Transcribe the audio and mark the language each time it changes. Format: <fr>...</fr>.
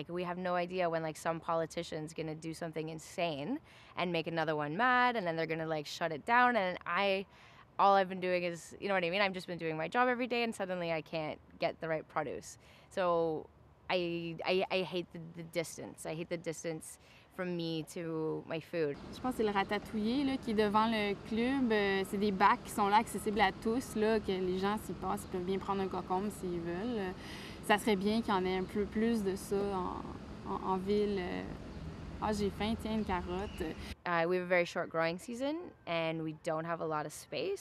<en>Like, we have no idea when like some politician's gonna do something insane and make another one mad, and then they're gonna like shut it down. And all I've been doing is, you know what I mean? I've just been doing my job every day, and suddenly I can't get the right produce. So I hate the distance. I hate the distance from me to my food.</en> <fr>Je pense que c'est le Ratatouillé là, qui est devant le club. C'est des bacs qui sont là accessibles à tous, là, que les gens, s'ils passent, ils peuvent bien prendre un concombre s'ils veulent. Ça serait bien qu'il y en ait un peu plus de ça en ville. Ah, j'ai faim, tiens, une carotte.</fr> <en>We have a very short growing season, and we don't have a lot of space.</en>